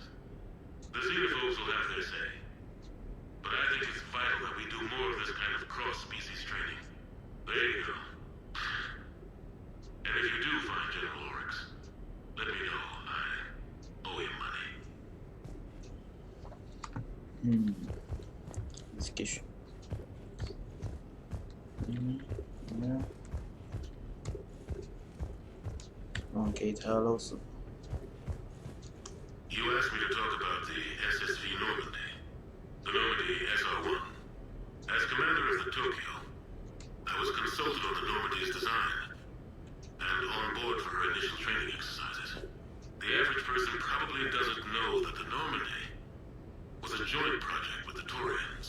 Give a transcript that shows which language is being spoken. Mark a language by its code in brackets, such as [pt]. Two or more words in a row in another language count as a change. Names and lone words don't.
[en] The xenophobes will have their say. But I think it's vital that we do more of this kind of cross-species training. There you go. And if you do find General Oryx, let me know. I owe him money. [hu] Ez kis. Ja. Van két hálószó. [en] You asked me to talk about the SSV Normandy. The Normandy SR-1. As commander of the Tokyo, I was consulted on the Normandy's design and on board for her initial training exercises. The average person probably doesn't know that the Normandy was a joint project with the Taurians.